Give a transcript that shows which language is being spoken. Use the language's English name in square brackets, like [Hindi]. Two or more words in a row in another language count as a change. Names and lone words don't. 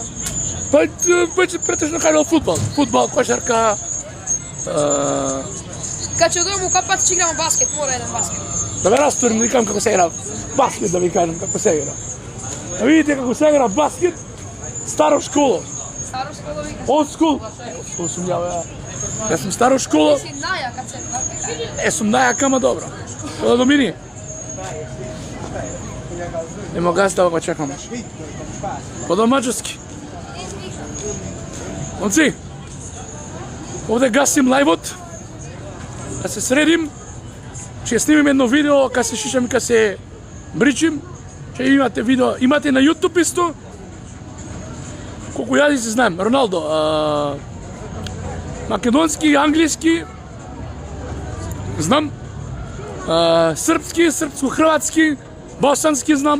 [Serbian] Pa pretežno kažem futbol. Futbol, košarka. Kad će odemo u Kapac, će igramo basket, mora jedan basket. Da me rasturim, da vi kažem kako se igra basket, da vi kažem kako se igra. Da vidite kako se igra basket, staro školo. Staro školo vi [English] Old school. Old school [Serbian] sam ja. Ja sam staro školo. Ti si naja kad se... Sam najaka, dobro. Ovo do mini. Nemo gazda, ovako čekamo. Po domaćarski. Momci, ovde gasim live-ot. Da se sredim. [Macedonian] Ще снимим едно видео, [Serbian] kad se šišam i kad se bričim. [Macedonian] Ще имате видео. Имате на YouTube исто. Колко јазици знаем. Роналдо. Македонски, англиски. Знам. Српски, српско-хрватски. Босански знам.